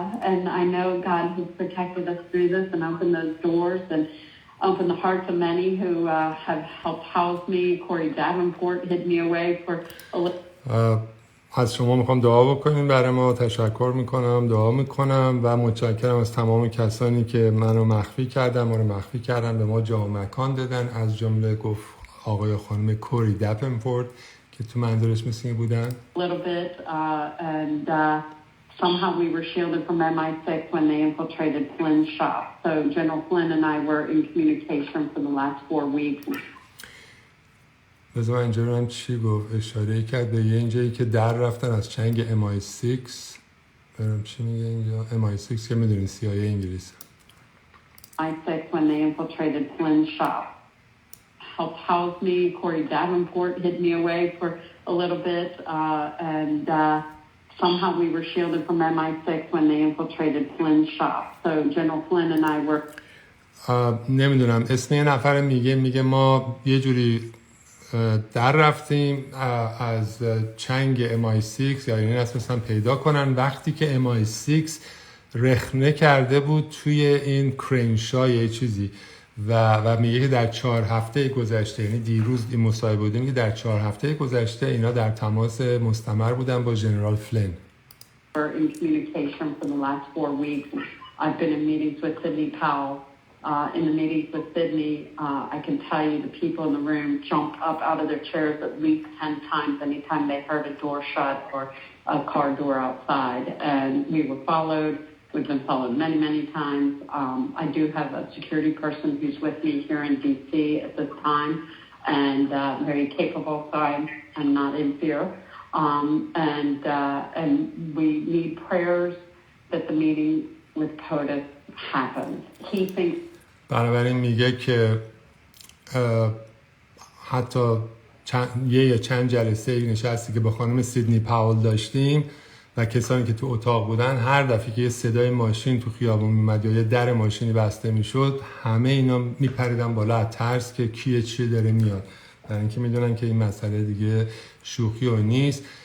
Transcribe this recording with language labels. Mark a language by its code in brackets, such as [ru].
[en] And I know God has protected us through this and opened those doors and opened the hearts of many who have helped house me. Corey Davenport hid me away for a little. [fa] از شما میخوام دعا بکنیم برای ما، تشکر میکنم، دعا میکنم و متشکرم از تمام کسانی که منو مخفی کردن، ما رو مخفی کردن، به ما جا و مکان دادن، از جمله گفت آقای و خانم کوری دپنفورد که تو منظورش مثل این بودن. [en] A little bit, and somehow we were shielded from MI6 when they infiltrated Flynn's shop. So General Flynn and I were in communication for the last 4 weeks. [fa] بذار من اینجا رو هم چی گفت، اشاره کرد به یه اینجایی که در رفتن از چنگ MI6. برم چی میگه اینجا؟ MI6 که میدونین CIA انگلیس. [en] MI6 when they infiltrated Flynn's shop. Helped house me. Corey Davenport hid me away for a little bit, and somehow we were shielded from MI6 when they infiltrated Flynn's shop. So General Flynn and I were. [fa] نمیدونم اسم یه نفر میگه ما یه جوری در رفتیم از چنگ MI6 یا این اسم پیدا کنن وقتی که MI6 رخنه کرده بود توی این کرینشا یه چیزی و میگه که در 4 هفته گذشته، یعنی دیروز این مصاحبه بودیم که در 4 هفته گذشته اینا در تماس مستمر بودن با ژنرال فلین. [en] In communication for the last 4 weeks. I've been in meetings with Sidney Powell. In the meetings with Sidney, I can tell you the people in the room jumped up out of their chairs at least 10 times anytime they heard a door shut or a car door outside. And we were followed. We've been followed many, many times. I do have a security person who's with me here in D.C. at this time, and very capable, so I'm not in fear. And we need prayers that the meeting with POTUS happens. He thinks. [fa] بنابراین میگه که حتی چند جلسه نشستی که با خانم سیدنی پاول داشتیم و کسانی که تو اتاق بودن، هر دفعه که یه صدای ماشین تو خیابون میومد یا یه در ماشینی بسته میشد، همه اینا میپریدن بالا از ترس که کیه چیه داره میاد، برای اینکه میدونن که این مسئله دیگه شوخی و نیست.